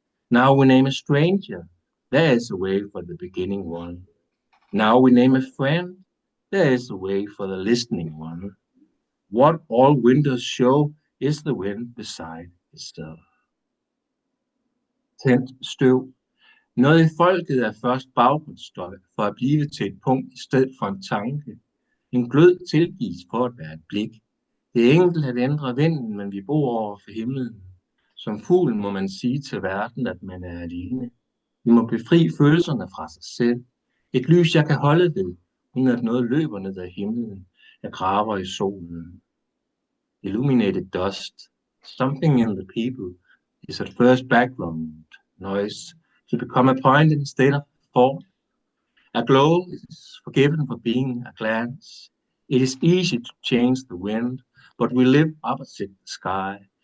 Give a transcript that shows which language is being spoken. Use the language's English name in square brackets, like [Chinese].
[English] Now we name a stranger. There is a way for the beginning one. Now we name a friend. There is a way for the listening one. What all windows show is the wind beside itself. [Danish] Tændt støv. Noget i folket er først baggrundsstøj for at blive til et punkt i stedet for en tanke. En glød tilgives for at være et blik. Det er enkelt at ændre vinden, men vi bor over for himlen. Som fuglen må man sige til verden, at man er alene. Vi må befri følelserne fra sig selv. Et lys, jeg kan holde ved, uden at noget løber ned ad himlen. Jeg graver i solen. [English] Illuminated dust. Something in the people is at first background noise to become a point instead of thought. A glow is forgiven for being a glance. It is easy to change the wind, but we live opposite the sky.